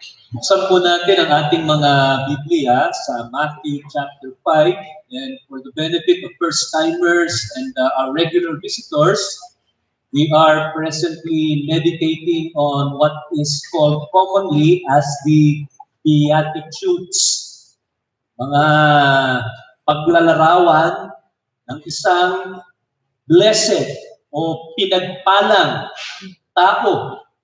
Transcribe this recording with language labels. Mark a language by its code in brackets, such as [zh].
[tl] Buksan po natin ang ating mga Biblia sa Matthew chapter 5. [en] And for the benefit of first-timers and our regular visitors, we are presently meditating on what is called commonly as the Beatitudes. [tl] Mga paglalarawan ng isang blessed o pinagpalang tao.